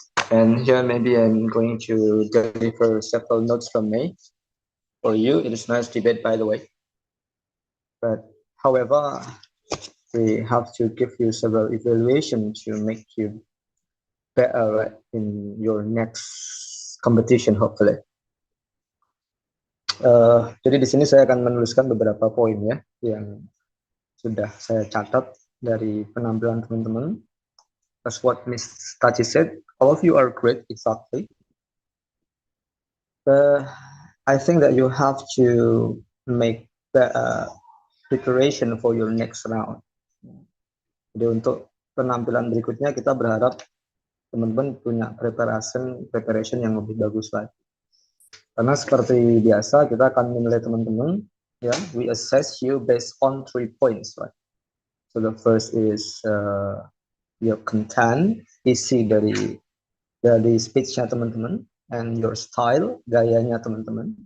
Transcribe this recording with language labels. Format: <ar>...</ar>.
<en>And here maybe I'm going to deliver several notes from me for you. It is nice debate, by the way. But however, we have to give you several evaluations to make you better in your next competition, hopefully.</en> <id>Jadi di sini saya akan menuliskan beberapa poin ya yang sudah saya catat dari penampilan teman-teman.</id> <en>That's what Miss Tachi said. All of you are great, exactly. I think that you have to make the preparation for your next round.</en> <id>Jadi untuk penampilan berikutnya kita berharap teman-teman punya preparation yang lebih bagus lagi. Karena seperti biasa kita akan menilai teman-teman, ya,</id> <en>we assess you based on 3 points, right? So the first is your content,</en> <id>isi dari speech-nya teman-teman,</id> <en>and your style,</en> <id>gayanya teman-teman.</id>